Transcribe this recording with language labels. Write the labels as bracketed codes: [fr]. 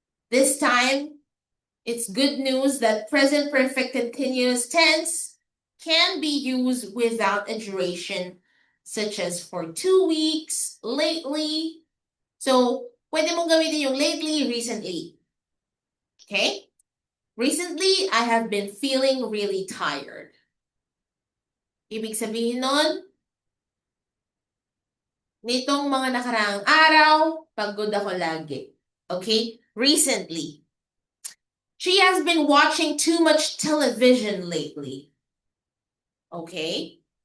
[en] This time, it's good news that present perfect continuous tense can be used without a duration, such as for 2 weeks, lately. [tl] So, pwede mong gamitin yung lately, recently. Okay? [en] Recently, I have been feeling really tired. [tl] Ibig sabihin nun, nitong mga nakaraang araw, pagod ako lagi. [en] Okay? Recently. She has been watching too much television lately. Okay?